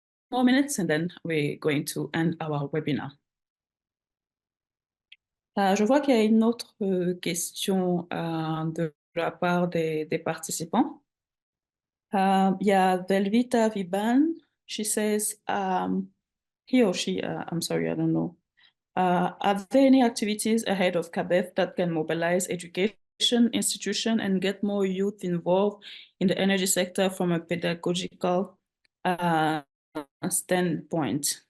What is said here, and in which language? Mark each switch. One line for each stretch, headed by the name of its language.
English: more minutes and then we're going to end our webinar.
French: Je vois qu'il y a une autre question de la part des participants. Il y a Velvita Viban.
English: She says, he or she, I'm sorry, I don't know. Are there any activities ahead of CABEF that can mobilize education, institution, and get more youth involved in the energy sector from a pedagogical standpoint?